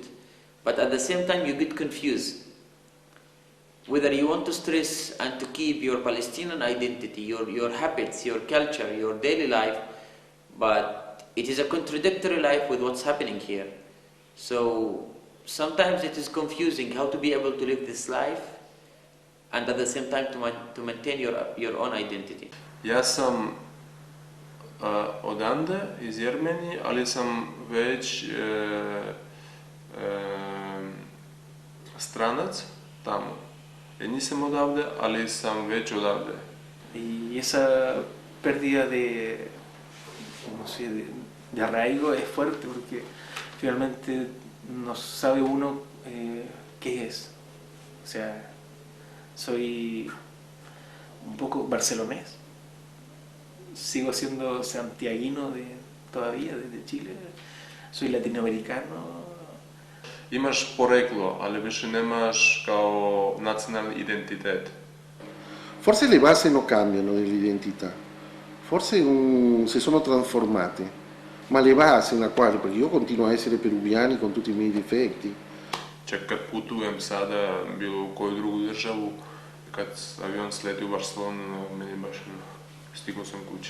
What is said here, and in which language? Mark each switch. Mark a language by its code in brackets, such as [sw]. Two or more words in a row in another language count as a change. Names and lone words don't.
[en] But at the same time, you get confused. Whether you want to stress and to keep your Palestinian identity, your habits, your culture, your daily life, but it is a contradictory life with what's happening here. So sometimes it is confusing how to be able to live this life and at the same time to maintain your own identity. [sr] Ja sam odande, iz Jermenije, ali sam već stranac tamo. Ja nisam odavde, ali sam već odavde. [es] Y esa pérdida de arraigo es fuerte porque finalmente no sabe uno qué es. O sea, soy un poco barcelonés. Sigo siendo santiaguino todavía desde Chile. Soy latinoamericano. [sr] Imaš poreklo, ali više nemaš kao nacionalni identitet. [it] Forse le basi non cambiano dell'identità, forse si sono trasformate, ma le basi nella quale, perché io continuo a essere peruviano con tutti i miei difetti. [sr] Čak kad putujem sada bilo u koju drugu državu, kad avion sleti u Barcelonu, meni baš stigao sam kući.